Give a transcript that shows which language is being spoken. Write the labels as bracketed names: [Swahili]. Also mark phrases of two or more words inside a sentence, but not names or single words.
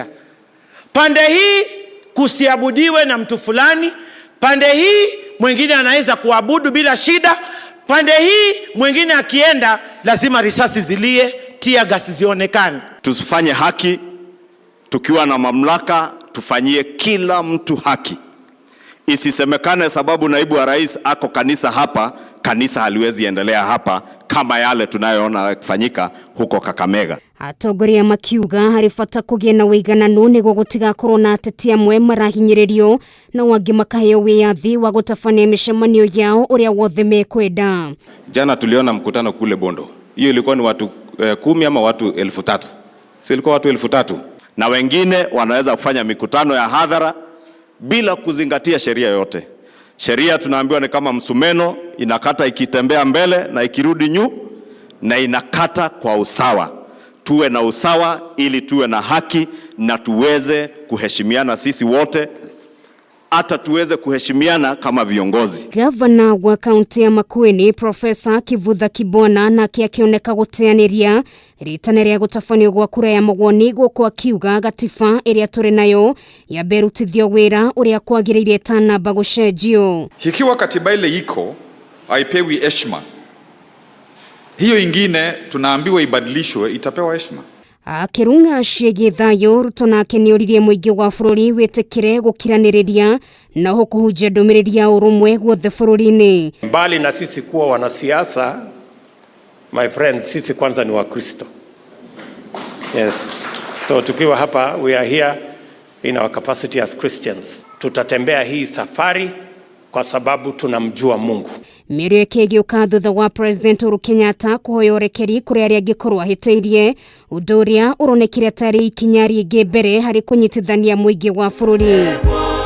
[Swahili] Pande hii kusiabudiwe na mtu fulani, pande hii mwingine anaweza kuabudu bila shida, pande hii mwingine akienda lazima risasi zilie, tia gasi zionekane. Tusifanye haki tukiwa na mamlaka, tufanyie kila mtu haki. Isisemekane sababu naibu wa rais ako kanisa hapa, kanisa haliwezi endelea hapa kama yale tunayoona kufanyika huko Kakamega. [Kikuyu] Atongoria makiuga harĩ bata kũgĩa na ũigananu nĩguo gũtigakorwo na ateti amwe marahinyĩrĩrio na wangĩ makaheo wĩyathi wa gũtabania mĩcemanio yao ũrĩa wothe mekwenda. [Swahili] Jana tuliona mkutano kule Bondo. Hiyo ilikuwa ni watu 10 ama watu 3,000. Sio ilikuwa watu 3,000. Na wengine wanaweza kufanya mikutano ya hadhara bila kuzingatia sheria yote. Sheria tunaambiwa ni kama msumeno, inakata ikitembea mbele na ikirudi nyuma, na inakata kwa usawa. Tuwe na usawa ili tuwe na haki na tuweze kuheshimiana sisi wote, hata tuweze kuheshimiana kama viongozi. [Kikuyu] Gavana wa kaunti ya Makueni Profesa Kivutha Kibwana nake akioneka guteaniria ritana rĩa gũtabanio gwa kura ya mawoni gũkũ akiuga gatiba ĩrĩa tũrĩ nayo yaberutithio wĩra ũrĩa kwagĩrĩire tanamba gũcenjio. [Swahili] Ikiwa katiba ile iko haipewi heshima, hiyo ingine tunaambiwa ibadilishwe itapewa heshima. [Kikuyu] Kurung'a ciĩgiĩ thayũ Ruto nake nĩoririe mũingĩ wa bũrũri wĩtĩkĩre gũkiranĩrĩria na kũhunjia ndũmĩrĩri ya ũrũmwe guothe bũrũri-inĩ. [Swahili] Mbali na sisi kuwa wanasiasa, [English] my friends, [Swahili] sisi kwanza ni Wakristo. [English] Yes. So [Swahili] tukiwa hapa, [English] we are here in our capacity as Christians. [Swahili] Tutatembea hii safari kwa sababu tunamjua Mungu. [Kikuyu] Mĩario ĩkĩgĩũka thutha wa president Uhuru Kenyatta kũhoya ũrekeri kũrĩ arĩa angĩkorwo ahĩtĩirie ũndũ ũrĩa ũronekire tarĩ ikinya rĩngĩ mbere harĩ kũnyitithania mũingĩ wa bũrũri.